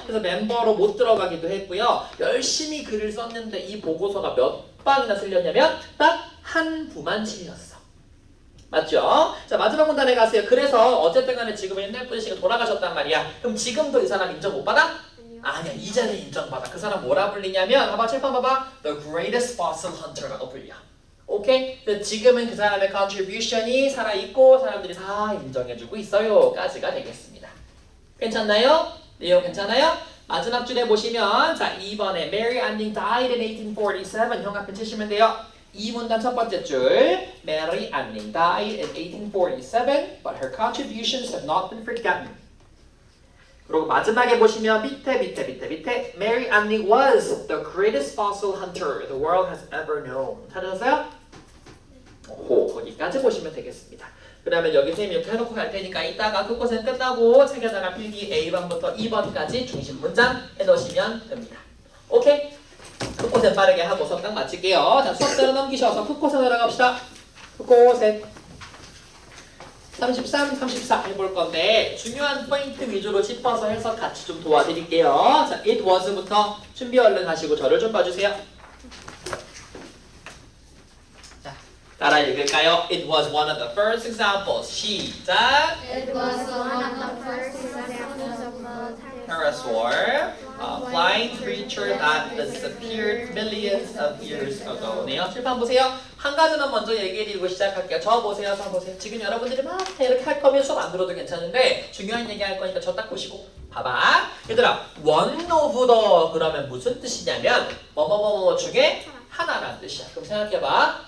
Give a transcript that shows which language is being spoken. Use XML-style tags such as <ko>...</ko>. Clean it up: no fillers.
<ko>그래서 멤버로 못 들어가기도 했고요. 열심히 글을 썼는데 이 보고서가 몇 방이나 틀렸냐면 딱 한 부만 틀렸어. 맞죠? 자, 마지막 문단에 가세요. 그래서 어쨌든 간에 지금은 옛날 분이시가 돌아가셨단 말이야. 그럼 지금도 이 사람 인정 못 받아? 아니야. 이제는 인정받아. 그 사람 뭐라 불리냐면 봐봐. 칠판 봐봐.</ko> <en>The greatest fossil hunter</en> <ko>라고 불려. 오케이? 지금은 그 사람의 contribution이 살아있고 사람들이 다 인정해주고 있어요. 까지가 되겠습니다. 괜찮나요? 내용 괜찮아요? 마지막 줄에 보시면 자 2번에</ko> <en>Mary Anning died in 1847</en> <ko>현관편 치시면 돼요.</ko> <en>이 문단 첫 번째 줄 Mary Anning died in 1847 but her contributions have not been forgotten.</en> <ko>그리고 마지막에 보시면 밑에</ko> <en>Mary Anning was the greatest fossil hunter the world has ever known.</en> <ko>찾았어요? 오, 거기까지 보시면 되겠습니다. 그러면 여기 선생님이 이렇게 해놓고 갈 테니까 이따가 끝곳은 끝나고 책에다가 필기 A번부터 2번까지 중심 문장 해놓으시면 됩니다. 오케이? 끝곳은 빠르게 하고서 딱 마칠게요. 자, 수업대로 넘기셔서 끝곳에 들어갑시다. 끝곳에 33, 34 해볼 건데 중요한 포인트 위주로 짚어서 해서 같이 좀 도와드릴게요. 자, it was부터 준비 얼른 하시고 저를 좀 봐주세요. 자, 따라 읽을까요?</ko> <en>It was one of the first examples.</en> <ko>시작.</ko> <en>It was one of the first examples of a pterosaur flying creature that disappeared millions of years ago네요.</en> <ko>칠판 보세요. 한 가지만 먼저 얘기해드리고 시작할게요. 저 보세요, 저 보세요. 지금 여러분들이 막 이렇게 할 거면 수업 안 들어도 괜찮은데 중요한 얘기 할 거니까 저 딱 보시고 봐봐. 얘들아,</ko> <en>one of the</en> <ko>그러면 무슨 뜻이냐면 뭐뭐뭐 중에 하나라는 뜻이야. 그럼 생각해봐.</ko>